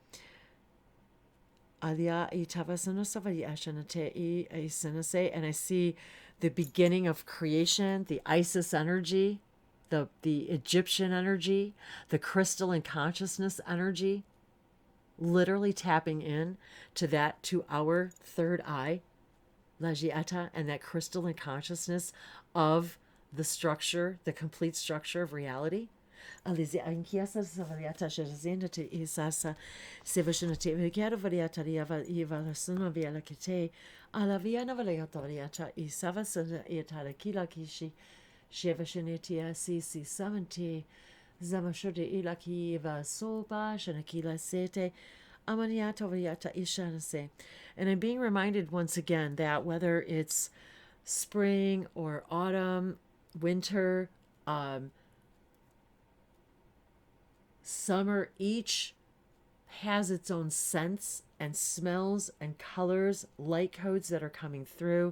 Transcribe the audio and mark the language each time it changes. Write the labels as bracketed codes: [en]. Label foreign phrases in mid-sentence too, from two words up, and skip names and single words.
[en] And I see the beginning of creation, the Isis energy, the Egyptian energy, the crystal and consciousness energy, literally tapping in to that, to our third eye, Lajiata, and that crystalline consciousness of the structure, the complete structure of reality. Alizi ankiasa savariata shazenda te isasa sevashina te vigara variata iva la suna via la kite ala viana variata variata isava sa itala kila kishi shevashinitia cc 70 zamashode ilaki iva soba shanakila sete amaniata variata ishanase. And I'm being reminded once again that whether it's spring or autumn, winter, summer, each has its own scents and smells and colors, light codes that are coming through.